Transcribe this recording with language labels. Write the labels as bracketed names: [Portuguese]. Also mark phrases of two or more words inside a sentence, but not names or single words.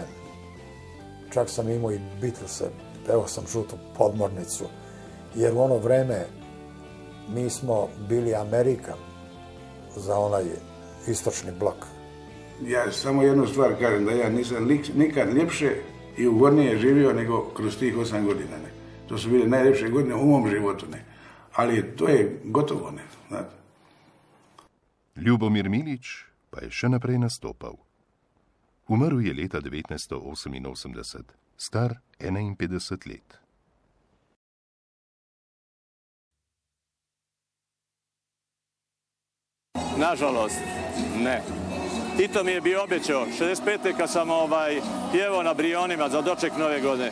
[Serbian] Čak sam imao i Beatlese, pevao sam Žutu podmornicu, jer u ono vreme mi smo bili Amerika za onaj istočni blok. [Croatian] Ja samo jednu stvar kažem, da ja nisam nikad ljepše i ugodnije živio nego kroz tih 8 godina. Ne. To su bile najljepše godine u mom životu. Ne. Ali to je gotovo, ne, znate. [Slovenian] Ljubomir Milič pa je še naprej nastopal. Umrl je leta 1988, star 51 let. [Croatian] Nažalost, ne. Tito mi je bio obećao, 65. kad sam pjevao na Brionima za doček Nove godine.